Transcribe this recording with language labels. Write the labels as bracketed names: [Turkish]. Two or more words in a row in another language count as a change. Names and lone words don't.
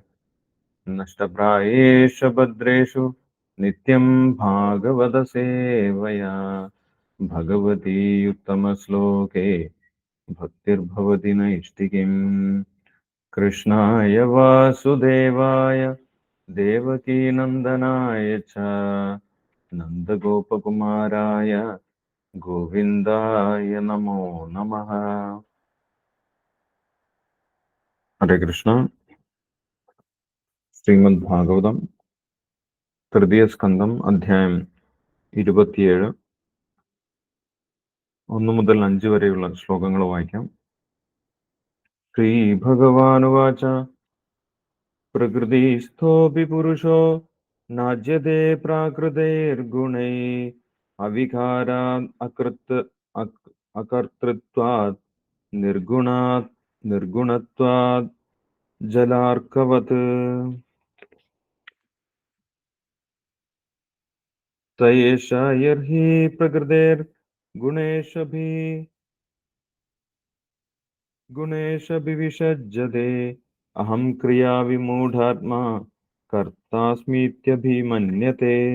[Sanskrit] नष्टप्रायेषु भद्रेषु नित्यं भागवतसेवया भगवती उत्तमश्लोके भक्तिर्भवति नैष्टिकीम्। कृष्णाय वासुदेवाय देवकीनन्दनाय च नन्दगोपकुमाराय गोविन्दाय नमो नमः। हरे कृष्ण। [Malayalam] ശ്രീമദ് ഭാഗവതം തൃതീയ സ്കന്ധം അധ്യായം 27 1 മുതൽ 5 വരെയുള്ള ശ്ലോകങ്ങൾ വായിക്കാം. [Sanskrit] श्री भगवानुवाच प्रकृतिस्थोपि पुरुषो नाज्यते प्राकृतैर्गुणै अविकारात् अकर्तृत्वात् निर्गुणत्वात् जलार्कवत्. स एष यर्हि गुणेशभिविषज्यते अहं क्रियाविमूढात्मा कर्तास्मीत्यभिमन्यते।